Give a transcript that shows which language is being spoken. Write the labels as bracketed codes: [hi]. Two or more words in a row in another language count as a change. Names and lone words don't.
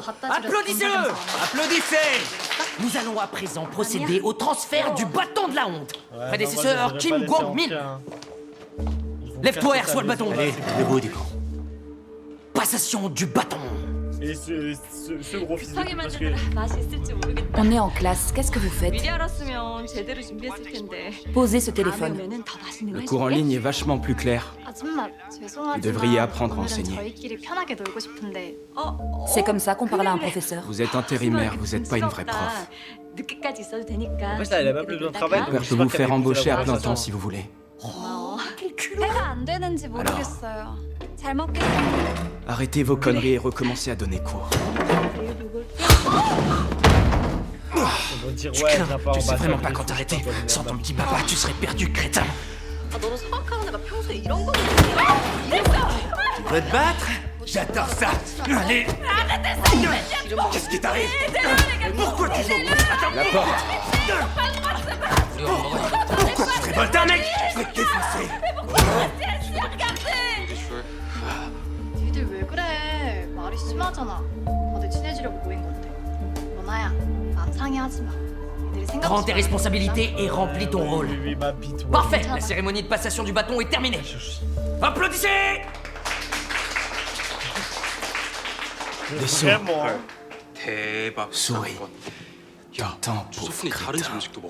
[fr] Applaudissez-le! Applaudissez! Nous allons à présent procéder au transfert du bâton de la honte. Prédécesseur Kim Kwang-min. Lève-toi et reçois le bâton. Allez, debout, Dico. Passation du bâton. Et ce gros physique, parce que... [ko] 맛이 있을지 모르겠다. [fr] On est en classe, qu'est-ce que vous faites? [ko] 미리 알았으면 제대로 준비했을 텐데. [fr] Posez ce téléphone. [ko] 다음에 오면은 더 맛있는 거 [fr] Le cours en ligne est vachement plus clair. [ko] 아줌마, 죄송하지만 [fr] Vous devriez apprendre à [ko] 오늘은 [fr] enseigner. [ko] 저희끼리 편하게 놀고 싶은데. [fr] C'est comme ça qu'on parle à un professeur. Vous êtes intérimaire, vous n'êtes pas une vraie prof. [ko] 늦게까지 있어도 되니까. [fr] En fait, là, elle a pas plus besoin de travail. Mon père peut vous faire embaucher à plein temps si vous voulez. [ko] 고마워. 해가 안 되는지 모르겠어요. 잘 먹겠습니다. [fr] Arrêtez vos conneries et recommencez à donner cours. Ils vont dire, ouais, elle n'a pas Tu sais ambassade, vraiment pas mais quand c'est t'arrêter. pas Sans ton petit papa, tu serais perdu, crétin. [ko] 아, 너도 생각하는 애가 평소에 이런 거는 [fr] Tu veux te battre? J'adore ça. Allez. Qu'est-ce qui t'arrive? Pourquoi tu joues? La porte. Pourquoi tu te révoltes un mec? Je vais te défoncer. [ko] 니들 왜 그래? 말이 심하잖아. 다들 친해지려고 모인 건데. 너나야, 마음 상해하지 마. 니들이 생각. [fr] Prends tes responsabilités et remplis ton rôle. Oui, ma bite, ouais. Parfait, la cérémonie de passation du bâton est terminée. Applaudissez! Vraiment, hein. 대박. Souris. Tant pauvre crétin.